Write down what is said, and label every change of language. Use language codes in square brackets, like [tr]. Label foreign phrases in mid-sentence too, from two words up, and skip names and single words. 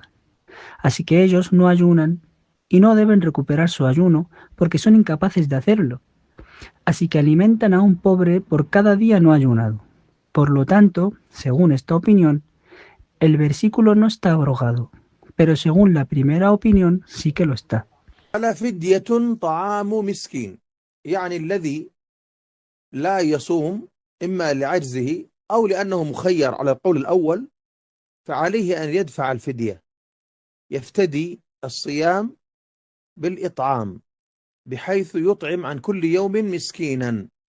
[es] Así que ellos no ayunan y no deben recuperar su ayuno porque son incapaces de hacerlo. Así que alimentan a un pobre por cada día no ayunado. Por lo tanto, según esta opinión, el versículo no está abrogado, pero según la primera opinión sí que lo está. [ar] على فدية طعام مسكين، يعني الذي لا يصوم إما لعجزه أو لأنه مخير على القول الأول، فعليه أن يدفع الفدية، يفتدي الصيام بالإطعام بحيث يطعم عن كل يوم مسكينا.